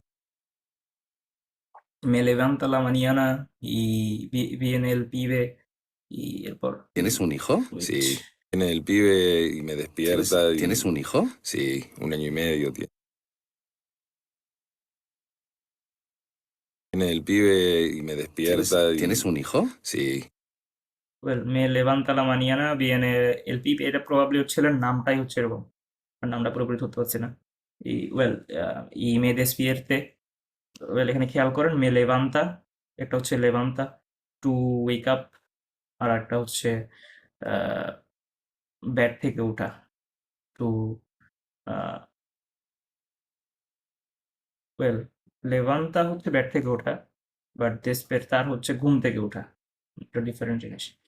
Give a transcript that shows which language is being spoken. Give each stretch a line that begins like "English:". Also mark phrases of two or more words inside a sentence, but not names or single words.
Spanish: Me levanta la mañana y viene el pibe y এরপর ¿Tienes un hijo? Sí, viene el pibe y me despierta. ¿Tienes un hijo? Sí, 1 año y medio tiene. Viene el pibe y me despierta. ¿Tienes un hijo? Sí,
Bangla: ওয়েল,
Spanish: me levanta la mañana viene el pibe,
Bangla: এটা প্রবাবলি হচ্ছে এর নামটাই হচ্ছে এরকম, আর নামটা পুরোপুরি ধরতে পারছি না। ওয়েল,
Spanish: y me despierta,
Bangla: ওয়েল এখানে খেয়াল করেন
Spanish: me levanta,
Bangla: একটা হচ্ছে লেভান্তা
English: to wake up,
Bangla: আর একটা হচ্ছে ব্যাড থেকে ওঠা, টু ওয়েল, লেভান্তা হচ্ছে ব্যাড থেকে ওঠা, বাট দেসপেরতার হচ্ছে ঘুম থেকে ওঠা, একটা ডিফারেন্ট জিনিস।